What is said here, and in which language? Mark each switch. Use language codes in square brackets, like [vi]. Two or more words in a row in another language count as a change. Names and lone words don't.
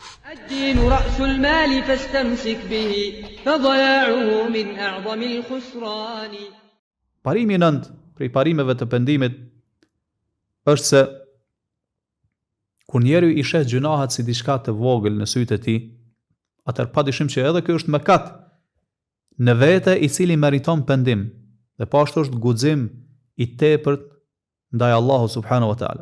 [ar] الدين رأس المال فاستمسك به فضياعه من أعظم الخسران. [sq] Parimi 9 prej parimeve të pendimit është se kur njeriu i sheh gjunahat si diçka të vogël në sytë e tij, atëherë padyshim që edhe ky është mëkat në vete i cili meriton pendim, dhe po ashtu është guxim i tepërt ndaj Allahut [ar] سبحانه وتعالى.